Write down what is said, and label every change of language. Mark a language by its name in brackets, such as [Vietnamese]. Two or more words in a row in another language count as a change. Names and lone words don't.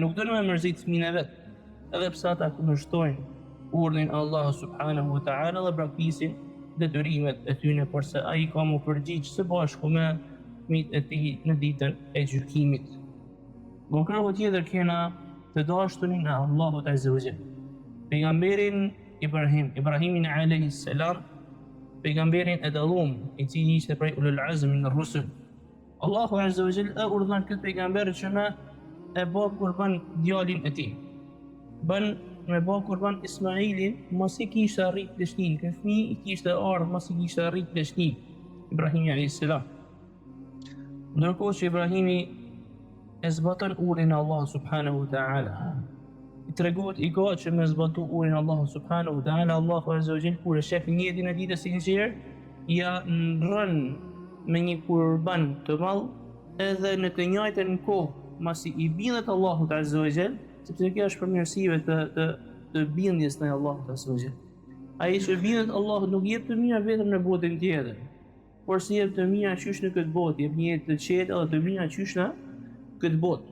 [Albanian] Nuk do të më mërzit fëmijën e vet, edhe pse ata kundërshtojnë urdhin e Allahut [Arabic] سبحانه وتعالى [Albanian] dhe braktisin detyrimet e tyre, por se ai ka më përgjigj së bashku me fëmijët e tij në ditën e gjykimit. Në krahun tjetër kena të dashurin e Allahut [Arabic] عز وجل, [Albanian] pejgamberin Ibrahimin [Arabic] عليه السلام, [Albanian] pejgamberin e dallum i cili ishte prej [Arabic] أولو العزم من الرسل. [Albanian] Allahu [Arabic] عز وجل [Albanian] e urdhon këtë pejgamber që me e bë kurban djalin e tij. Me bë kurban Ismailin, mos i kishte arrit dëshnin, ky fëmijë i kishte ardhur mos i kishte arrit dëshnin Ibrahimi [Arabic] عليه السلام. [Albanian] Ndërkohë që Ibrahimi e zbaton urdhin e Allahut [Arabic] سبحانه وتعالى, [Albanian] i tregohet i ka që me zbatu urdhin e Allahut [Arabic] سبحانه وتعالى, [Albanian] Allahu [Arabic] عز وجل [Albanian] kur e shef njëtin e ditës së sinqer, ja ndron me një kurban të madh, edhe në të njëjtën kohë masi i bindet Allahut [Arabic] عز وجل, [Albanian] sepse kjo është përmirësive të bindjes ndaj Allahut [Arabic] عز وجل. [Albanian] Ai që bindet Allahut nuk jep të mira vetëm në botën tjetër, por si jep të mira qysh në këtë botë, jep një jetë të qetë edhe të mira qysh në këtë botë.